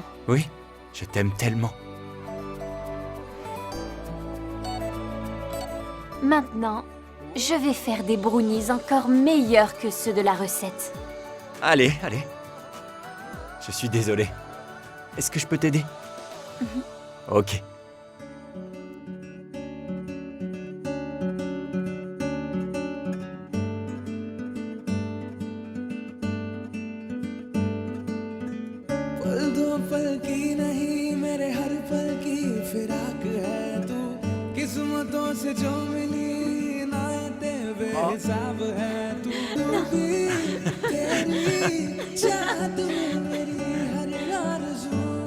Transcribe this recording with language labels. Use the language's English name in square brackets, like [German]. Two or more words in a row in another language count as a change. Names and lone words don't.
[French] Oui, je t'aime tellement. Maintenant, je vais faire des brownies encore meilleurs que ceux de la recette. Allez, allez. Je suis désolé. Est-ce que je peux t'aider? Ok. [Hindi] पल दो पल की नहीं मेरे हर पल की फिराक है तू किस्मतों से जो मिली नाते बेहिसाब है तू भी तेरी चाहत में मेरी हर आरज़ू